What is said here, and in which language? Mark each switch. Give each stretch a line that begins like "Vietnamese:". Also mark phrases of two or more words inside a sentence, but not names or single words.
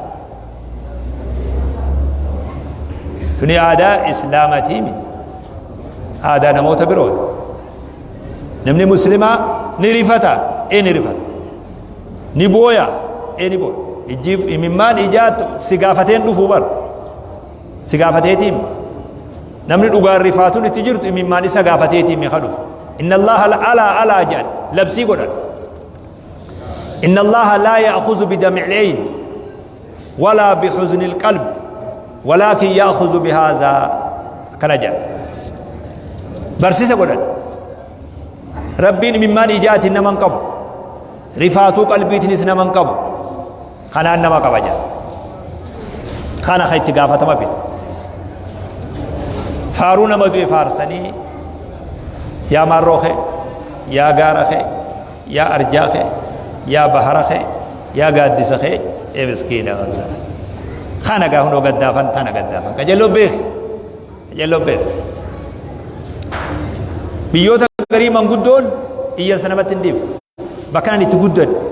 Oromo: tuni aadaa islaamatii miti aadaa namoota birooti namni muslimaa ni rifata ni rifata ni booya ni booya ijji imimmaan ijaatu si gaafateen dhufuu bar si gaafateetiimi namni dhugaan rifaatuun itti jirtu imimmaan isa gaafateetiimi haa dhufu
Arabic: إن الله
Oromo: alaa jedhan labsii godhan
Arabic: إن الله لا يأخذ بدمع العين ولا بحزن القلب ولكن يأخذ بهذا
Oromo: kana jedhan barsiisa godhan rabbiin imimmaan ijaatiin naman qabu rifaatuu qalbiitinis naman qabu kanaan nama qaba jedhan kana ka itti gaafatama fide faaruu nama du'e faarsanii yaa marroo kee yaa gaara kee yaa arjaa kee yaa bahara kee yaa gaaddisa kee miskiina wallah kana gaa hunoo gaddaafan tana gaddaafan qajeeloo beek biyyoota garii manguddoon iyyansa namatti hin dhiibu bakkaan itti guddan